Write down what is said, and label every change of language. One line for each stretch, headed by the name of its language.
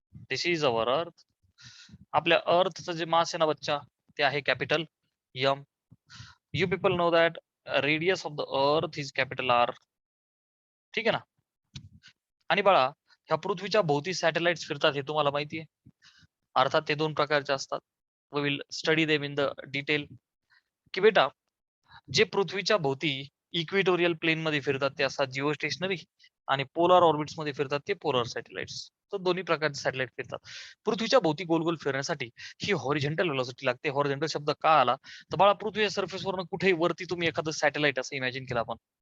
English: This is our earth.
Marathi: आपल्या अर्थचं जे मास आहे ना बच्चा, ते आहे capital M.
English: You people know that radius of the earth is capital R.
Marathi: ठीक आहे ना. आणि बाळा ह्या पृथ्वीच्या भोवती सॅटेलाइट्स फिरतात हे तुम्हाला माहिती आहे. अर्थात ते दोन प्रकारचे असतात.
English: We will study them in the detail.
Marathi: की बेटा जे पृथ्वीच्या भोवती इक्विटोरियल प्लेन मध्ये फिरतात ते असतात जिओ स्टेशनरी, आणि पोलर ऑर्बिट्स मध्ये फिरतात ते पोलर सॅटेलाइट्स. तर दोन्ही प्रकारचे सॅटेलाइट फिरतात. पृथ्वीच्या भोवती गोल गोल फिरण्यासाठी ही हॉरिझॉन्टल व्हेलॉसिटी लागते. हॉरिझॉन्टल शब्द का आला तर बाळा पृथ्वीच्या सरफेसवरून कुठेही वरती तुम्ही एखादं सॅटेलाइट असं इमॅजिन केलं आपण.